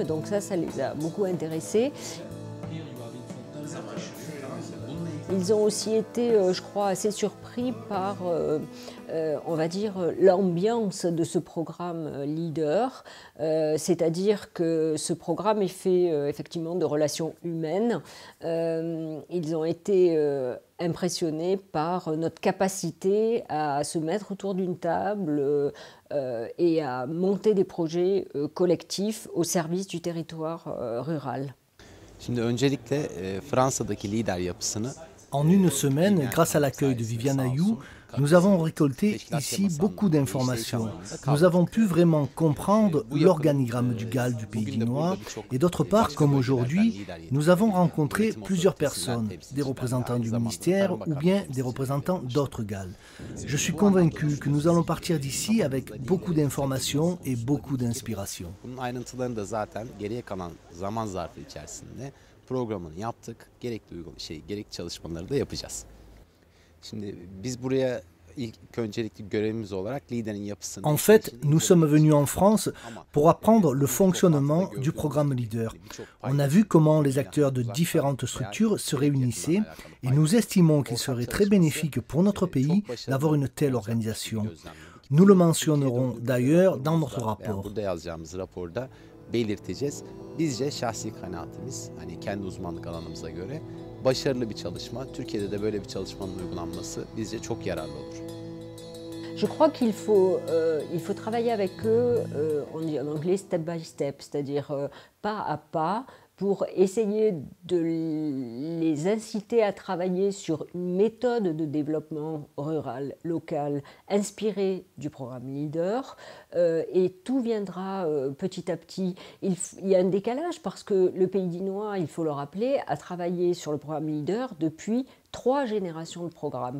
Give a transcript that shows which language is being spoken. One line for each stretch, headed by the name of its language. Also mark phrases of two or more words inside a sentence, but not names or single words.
French: Donc ça les a beaucoup intéressés. Ils ont aussi été, je crois, assez surpris par, on va dire, l'ambiance de ce programme leader, c'est-à-dire que ce programme est fait effectivement de relations humaines. Ils ont été impressionnés par notre capacité à se mettre autour d'une table et à monter des projets collectifs au service du territoire rural.
Turkish: Şimdi öncelikle Fransa'daki lider yapısını
French: En une semaine, grâce à l'accueil de Viviane Ayou, nous avons récolté ici beaucoup d'informations. Nous avons pu vraiment comprendre l'organigramme du GAL du pays dinois et d'autre part, comme aujourd'hui, nous avons rencontré plusieurs personnes, des représentants du ministère ou bien des représentants d'autres GAL. Je suis convaincu que nous allons partir d'ici avec beaucoup d'informations et beaucoup d'inspiration.
Turkish: Bunun ayrıntılarını da zaten geriye kalan zaman zarfı içerisinde programını yaptık. Gerekli çalışmaları da yapacağız. Şimdi biz buraya ilk öncelikli görevimiz olarak liderin yapısını...
French: En fait, nous sommes venus en France pour apprendre le fonctionnement du programme LEADER. On a vu comment les acteurs de différentes structures se réunissaient et nous estimons qu'il serait très bénéfique pour notre pays d'avoir une telle organisation. Nous le mentionnerons d'ailleurs dans notre rapport.
Turkish: Burada yazacağımız raporda belirteceğiz. Bizce şahsi kanaatimiz, hani kendi uzmanlık alanımıza göre başarılı bir çalışma. Türkiye'de de böyle bir çalışmanın uygulanması bizce çok yararlı olur.
French: Je crois qu'il faut travailler avec eux, on dit en anglais
English: step by step,
French: c'est-à-dire pas à pas, pour essayer de les inciter à travailler sur une méthode de développement rural, local, inspirée du programme LEADER, et tout viendra petit à petit. Il y a un décalage parce que le pays dinois, il faut le rappeler, a travaillé sur le programme LEADER depuis 3 générations de programmes.